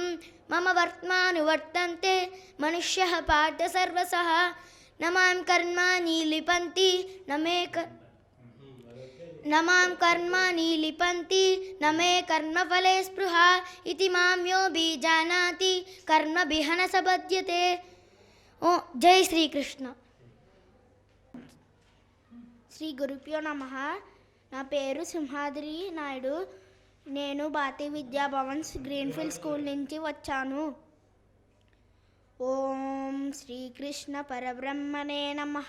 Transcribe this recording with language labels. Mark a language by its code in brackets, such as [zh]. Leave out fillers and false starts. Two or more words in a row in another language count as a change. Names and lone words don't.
[sa] मम वर्त्मानुवर्तन्ते मनुष्यः पार्थ सर्वशः। न मां कर्माणि लिपन्ति न मे कर्मफले स्पृहा इति मां योऽभिजानाति कर्मभिः न स बध्यते। [hi] ओ जय శ్రీకృష్ణ. [sa] శ్రీ గురుభ్యో నమః. [te] నా పేరు సింహాద్రి నాయుడు. నేను భారతీయ విద్యా భవన్స్ గ్రీన్ఫీల్డ్ స్కూల్ నుంచి వచ్చాను. [sa] ఓం శ్రీకృష్ణ పరబ్రహ్మణే నమః.